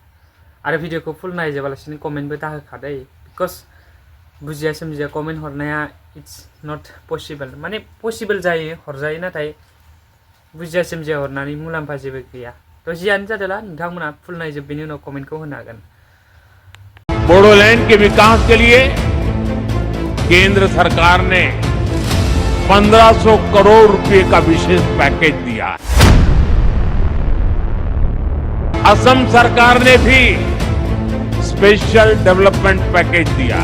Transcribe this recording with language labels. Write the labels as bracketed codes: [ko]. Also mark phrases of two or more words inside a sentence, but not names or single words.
[brx] आरो भिडिअखौ फुल नायजोबालासिनो कमेन्टबो दाहोखादै, बिकज बुजिया सोमजिया कमेन्ट हरनाया [en] it's not possible, [brx] माने पसिबल जायो हरजायो नाथाय बुजिया सोमजिया हरनानै मुलाम्फा जेबो गैया। थ' जियानो जादोला नोंथांमोना फुल नायजोब बेनि उनाव कमेन्टखौ होनो हागोन। [hi] बोडोलैंड के विकास के लिए केंद्र सरकार ने 1500 करोड़ रुपए का विशेष पैकेज दिया। असम सरकार ने भी [en] special development package [hi] दिया।